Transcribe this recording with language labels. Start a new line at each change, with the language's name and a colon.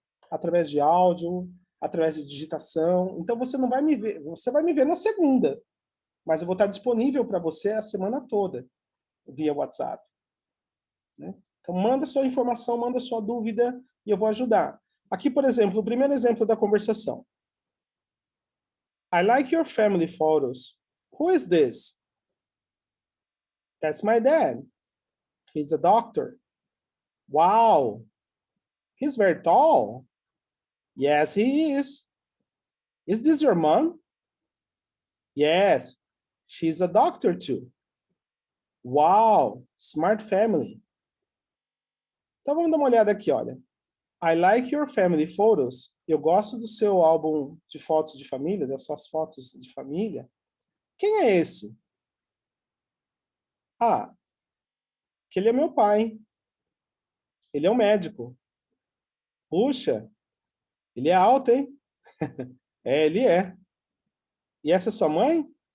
Portuguese: Através de áudio, através de digitação. Então, você não vai me ver, você vai me ver na segunda, mas eu vou estar disponível para você a semana toda via WhatsApp. Né? Então, manda sua informação, manda sua dúvida e eu vou ajudar. Aqui, por exemplo, o primeiro exemplo da conversação.
English: I like your family photos. Who is this? That's my dad. He's a doctor. Wow. He's very tall. Yes, he is. Is this your mom? Yes, she's a doctor too. Wow, smart family.
Portuguese: Então vamos dar uma olhada aqui, olha.
English: I like your family photos.
Portuguese: Eu gosto do seu álbum de fotos de família, das suas fotos de família. Quem é esse? Ah, que ele é meu pai. Ele é um médico. Puxa, ele é alto, hein? É, ele é. E essa é sua mãe?